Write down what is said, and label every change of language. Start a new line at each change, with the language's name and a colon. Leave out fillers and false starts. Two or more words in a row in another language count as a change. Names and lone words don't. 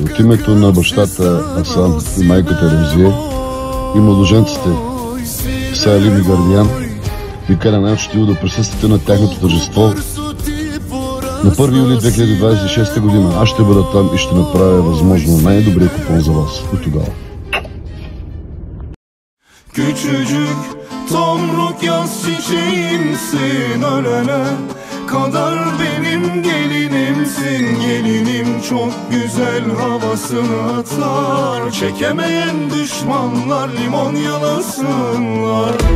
Bulgarian: От името на бащата Асан и майката Ремзие и младоженците Салим и Гардиан ви каня най-учтиво да присъствате на тяхното тържество на 1 юли 2026 година. Аз ще бъда там и ще направя възможно най-добрия купон за вас и тогава.
Turkish: Küçücük tomruk yaz çiçeğimsin, ölene kadar benim gelinimsin. Gelinim çok güzel havasını atar, çekemeyen düşmanlar limon yalasınlar.